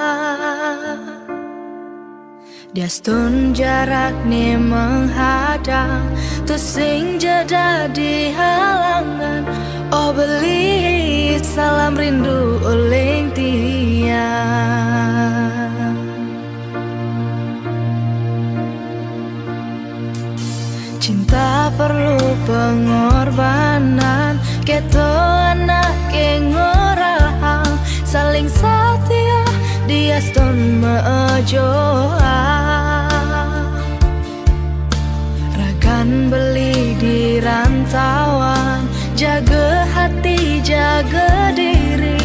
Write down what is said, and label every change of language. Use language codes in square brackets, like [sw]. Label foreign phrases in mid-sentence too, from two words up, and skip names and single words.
[ban] Diastun jarak ni menghadang, tu sing jeda di halangan. Oh beli salam rindu uling tiang. [id] Cinta perlu pengorbanan, [ban] keto anak ngorahang, [id] saling setia [ban] dia stun mejoa. Ragan beli di rantauan, [id] jaga hati jaga diri.